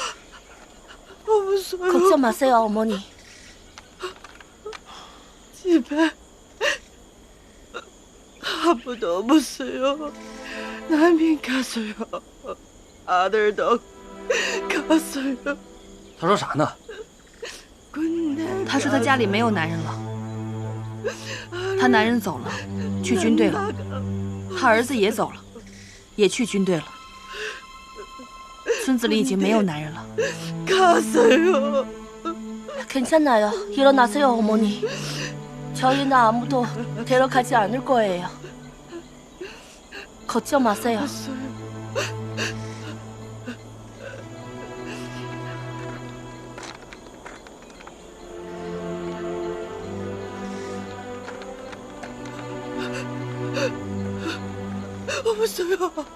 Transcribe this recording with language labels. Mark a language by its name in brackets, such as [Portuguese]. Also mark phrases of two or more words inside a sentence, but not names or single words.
[Korean] 무서워요. 걱정 마세요, 어머니. 집에 아무도 없어요. 남인 갔어요. 아들도 갔어요. [Chinese] 他说啥呢？他说他家里没有男人了，他男人走了，去军队了，他儿子也走了，也去军队了。村子里已经没有男人了。 [Korean] 갔어요. 괜찮아요. 일어나세요, 어머니. 저희는 아무도 데려가지 않을 거예요. 걱정 마세요. 없어요.